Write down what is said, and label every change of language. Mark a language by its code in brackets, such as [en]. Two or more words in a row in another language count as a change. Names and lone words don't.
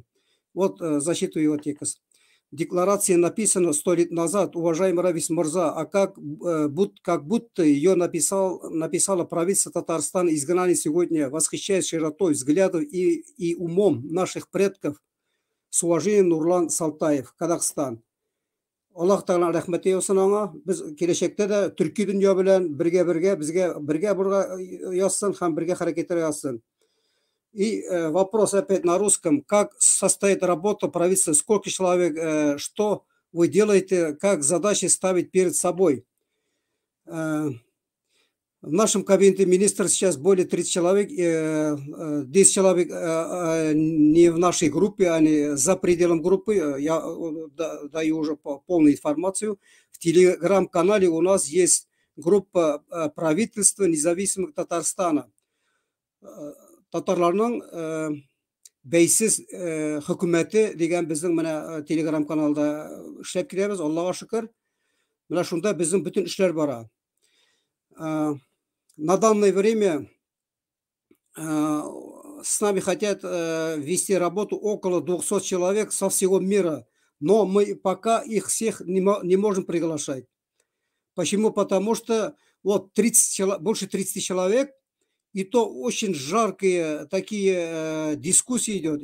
[ru] Вот зачитываю его текст. Декларация написана 100 лет назад, уважаемый Равис Мурза, а как будто ее написало правительство Татарстана, изгнание сегодня, восхищаясь широтой взглядов и умом наших предков. С уважением, Нурлан Салтаев, Казахстан. [tt] Аллах Таала рахмәте яусын аңа. Без киләчәктә дә төрки дөнья белән бергә язсын һәм бергә хәрәкәтләр язсын. [ru] И вопрос опять на русском. Как состоит работа правительства? Сколько человек? Что вы делаете? Как задачи ставить перед собой? В нашем кабинете министра сейчас более 30 человек. 10 человек не в нашей группе, они за пределом группы. Я даю уже полную информацию. В телеграм-канале у нас есть группа правительства независимого Татарстана. [tt] Татарларның бәйсез хөкүмәте дигән безнең менә телеграм каналда эшләп киләбез, Аллаһка шөкер. Менә шунда безнең бүтән эшләр бара. [ru] На данное время с нами хотят вести работу около 200 человек со всего мира, но мы пока их всех не можем приглашать. Почему? Потому что вот больше 30 человек, и то очень жаркие такие дискуссии идут.